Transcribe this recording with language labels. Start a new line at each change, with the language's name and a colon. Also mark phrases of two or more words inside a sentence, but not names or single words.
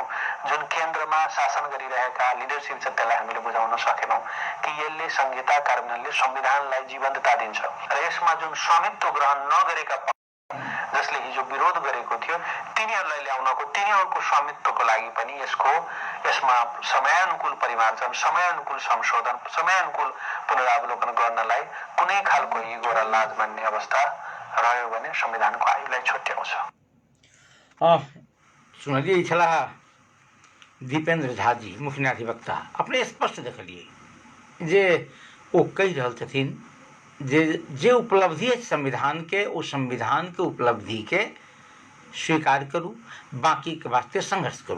Nepali: जुन केन्द्रमा शासन गरिरहेका लिडरसिप छ त्यसलाई हामीले बुझाउन सकेनौँ कि यसले संहिता कार्यान्वयनले संविधानलाई जीवन्तता दिन्छ र यसमा जुन स्वामित्व ग्रहण नगरेका जसले हिजो विरोध गरेको थियो तिनीहरूलाई ल्याउनको, तिनीहरूको स्वामित्वको लागि पनि यसमा समयानुकूल परिमार्जन, समयानुकूल संशोधन, समयानुकूल पुनरावलोकन गर्नलाई कुनै खालको इगो र लाज मान्ने अवस्था रह्यो भने संविधानको आयुलाई छुट्याउँछ।
Maithili: सुनलिए छला दीपेन्द्र झा जी, मुख्य न्यायाधिवक्ता, अपने स्पष्ट देखलिए जे ओ कहि रहल छथिन जे उपलब्धि है संविधान के, ओ संविधान के उपलब्धि के स्वीकार करूँ, बाकी के वास्ते संघर्ष करूँ।